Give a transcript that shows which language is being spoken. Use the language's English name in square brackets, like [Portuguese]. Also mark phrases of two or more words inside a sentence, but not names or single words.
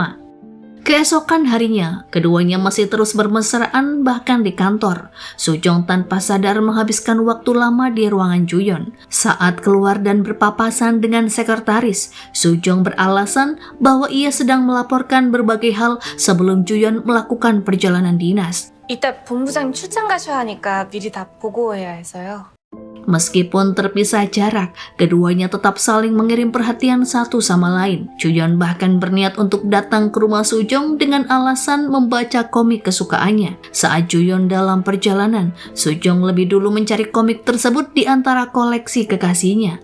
[Indonesian] Keesokan harinya, keduanya masih terus bermesraan bahkan di kantor. Sujong tanpa sadar menghabiskan waktu lama di ruangan Juyeon. Saat keluar dan berpapasan dengan sekretaris, Sujong beralasan bahwa ia sedang melaporkan berbagai hal sebelum Juyeon melakukan perjalanan dinas. [Korean] 이따 본부장님 출장 가셔야 하니까 미리 다 보고해야 해서요. [Indonesian] Meskipun terpisah jarak, keduanya tetap saling mengirim perhatian satu sama lain. Juyeon bahkan berniat untuk datang ke rumah Sujong dengan alasan membaca komik kesukaannya. Saat Juyeon dalam perjalanan, Sujong lebih dulu mencari komik tersebut di antara koleksi kekasihnya.